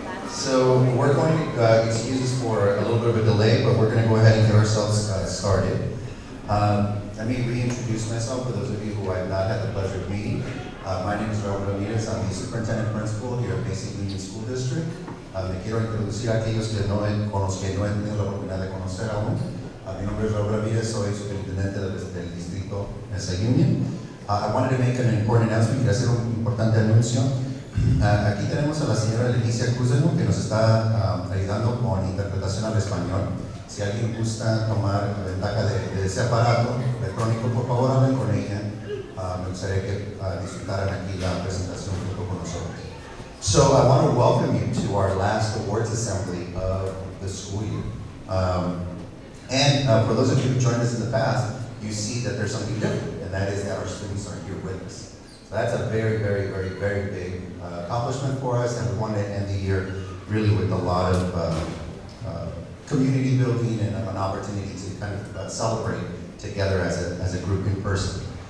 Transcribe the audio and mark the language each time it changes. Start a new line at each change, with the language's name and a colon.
English: So we're going to, excuse us for a little bit of a delay, but we're going to go ahead and get ourselves started. Let me reintroduce myself for those of you who I have not had the pleasure of meeting. My name is Raffle. I'm the superintendent principal here at Basic Union School District.
Spanish: Me quiero introducir a aquellos que con los que no he tenido la oportunidad de conocer aún. Mi nombre es Raúl Ramírez, soy superintendente del distrito Basic Union.
English: I wanted to make an important announcement,
Spanish: quiero hacer un importante anuncio. Aquí tenemos a la señora Leticia Cruzeno, que nos está ayudando con interpretación al español. Si alguien gusta tomar ventaja de ese aparato electrónico, por favor hablen con ella. Me gustaría que disfrutaran aquí la presentación junto con nosotros.
English: So I want to welcome you to our last awards assembly of the school year. And for those of you who joined us in the past, you see that there's something different, and that is that our students are here with us. So that's a very, very, very, very big accomplishment for us, and we want to end the year really with a lot of community building and an opportunity to kind of celebrate together as a group in person.